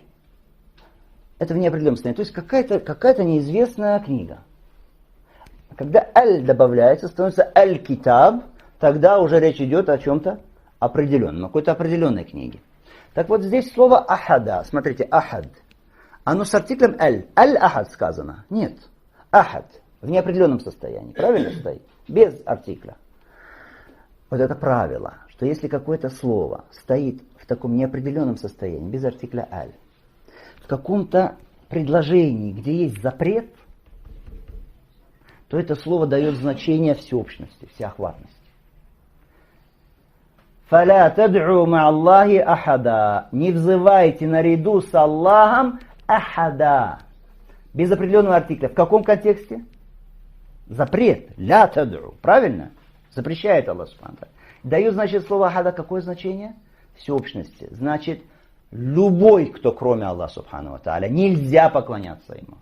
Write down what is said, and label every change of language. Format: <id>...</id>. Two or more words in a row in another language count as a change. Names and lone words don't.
<ru>Это в неопределенном состоянии. То есть какая-то неизвестная книга. Когда «аль» добавляется, становится «аль-китаб», тогда уже речь идет о чем-то определенном, о какой-то определенной книге. Так вот здесь слово ахада, смотрите, ахад. Оно с артиклем аль. Аль-ахад сказано. Нет. Ахад. В неопределенном состоянии. Правильно стоит? Без артикля. Вот это правило, что если какое-то слово стоит в таком неопределенном состоянии, без артикля аль, в каком-то предложении, где есть запрет, то это слово дает значение всеобщности, всеохватности.</ru> <ar>«فلا تدعوا مع الله أحدا».</ar> <ru>Не взывайте наряду с Аллахом ахада. Без определенного артикля. В каком контексте? Запрет.</ru> <ar>«لا تدعوا».</ar> <ru>Правильно? Запрещает Аллах Субхану. Дает, значит, слово ахада какое значение? Всеобщности. Значит, любой, кто кроме Аллаха</ru> <ar>سبحانه وتعالى,</ar> <ru>нельзя поклоняться ему.</ru>